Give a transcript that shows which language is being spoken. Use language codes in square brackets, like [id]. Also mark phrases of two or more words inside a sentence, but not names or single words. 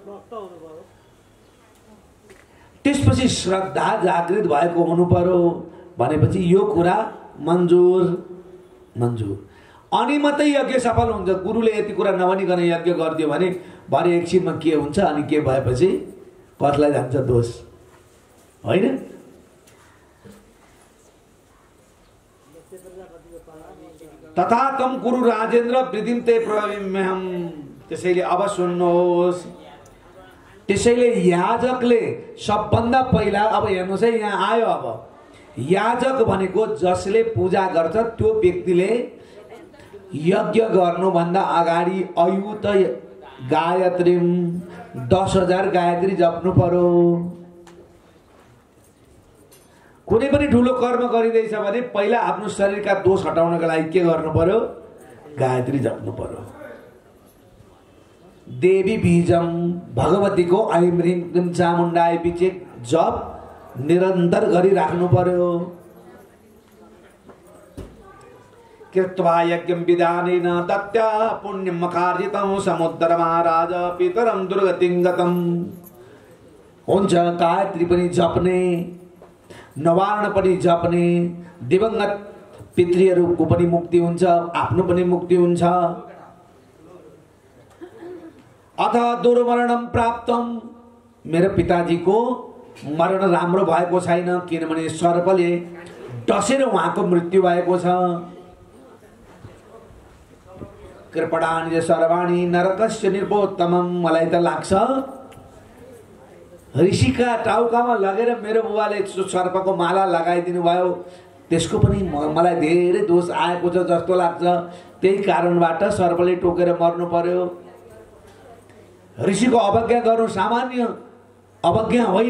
[ne] त्यसपछि श्रद्धा जागृत भएको हुनु पर्यो। भनेपछि यो कुरा मन्जुर मन्जुर अनि मात्रै यज्ञ सफल हुन्छ। गुरुले यति कुरा नभनिकन यज्ञ गरिदियो भने भरे एकछिनमा के हुन्छ अनि के भएपछि कसलाई जान्छ दोष होइन। [sa] तथा तम गुरु राजेन्द्र वृद्धिम ते प्रविम्यहम। [ne] त्यसैले अब सुन्नुहोस्, त्यसैले याजकले सबभन्दा पहिला अब हेर्नुहोस् है, यहाँ आयो अब याजक भनेको जसले पूजा गर्छ त्यो व्यक्तिले यज्ञ गर्नुभन्दा अगाडि अयुत गायत्री 10,000 गायत्री जप्नु पर्यो। कुनै पनि ठुलो कर्म गरिँदैछ भने पहिला आफ्नो शरीरका दोष हटाउनका लागि के गर्नु पर्यो? गायत्री जप्नु पर्यो। देवी बीजम भगवतीको [sa] ऐं ह्रीं क्लीं चामुण्डाय [ne] बीजे जप निरन्तर गरिराख्नु पर्यो। [sa] कृत्वा यज्ञं विधानेन दत्त्या पुण्यं कार्जितं समुद्र महाराज पितरं दुर्गतिं गतम्। [ne] हुन्छ गायत्री पनि जप्ने, नवार्ण पनि जप्ने, दिवंगत पितृहरूको पनि मुक्ति हुन्छ, आफ्नो पनि मुक्ति हुन्छ। [sa] अथ दुर्मरणं प्राप्तम, [ne] मेरो पिताजीको मरण राम्रो भएको छैन किनभने सर्पले डसेर उहाँको मृत्यु भएको छ। [sa] कृपणानि सर्वाणि नरकस्य निर्बोत्तमम। [ne] मलाई त लाग्छ ऋषिका टाउकामा लगेर मेरो बुबाले सर्पको माला लगाइदिनु भयो, त्यसको पनि मलाई धेरै दोष आएको छ जस्तो लाग्छ। त्यही कारणबाट सर्पले टोकेर मर्नु पर्यो। ऋषिको अवज्ञा गर्नु सामान्य अवज्ञा होइन।